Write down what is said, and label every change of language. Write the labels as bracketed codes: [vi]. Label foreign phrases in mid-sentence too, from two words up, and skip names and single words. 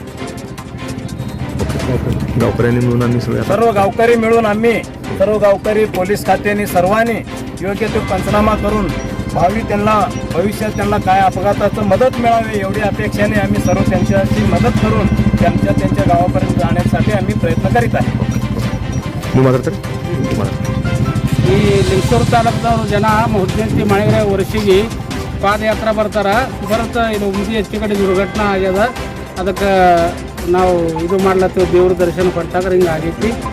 [mr] गावकऱ्यांनी मिळून आम्ही सर्व गावकरी पोलीस खात्याने सर्वांनी योग्य तो पंचनामा करून त्यांना भविष्यात त्यांना काय अपघाताचं मदत मिळावी एवढी अपेक्षाने आम्ही सर्व त्यांच्याशी मदत करून त्यांच्या गावापर्यंत जाण्यासाठी आम्ही प्रयत्न करीत आहे। [kn] ಈ ಲಿಂಗಸೂರು ತಾಲೂಕು ಜನ ಹುಲಜಯಂತಿ ಮಾಡಿದ್ರೆ ವರ್ಷಿಗೆ ಪಾದಯಾತ್ರಾ ಬರ್ತಾರೆ ಇದು ಉಮದಿ ಹೆಚ್ಚು ಕಡೆ ದುರ್ಘಟನಾ ಆಗ್ಯದ। ಅದಕ್ಕೆ ನಾವು ಇದು ಮಾಡ್ಲತ್ತೀವಿ, ದೇವ್ರ ದರ್ಶನ ಕೊಟ್ಟಾಗ ಹಿಂಗೆ ಆಗೈತಿ।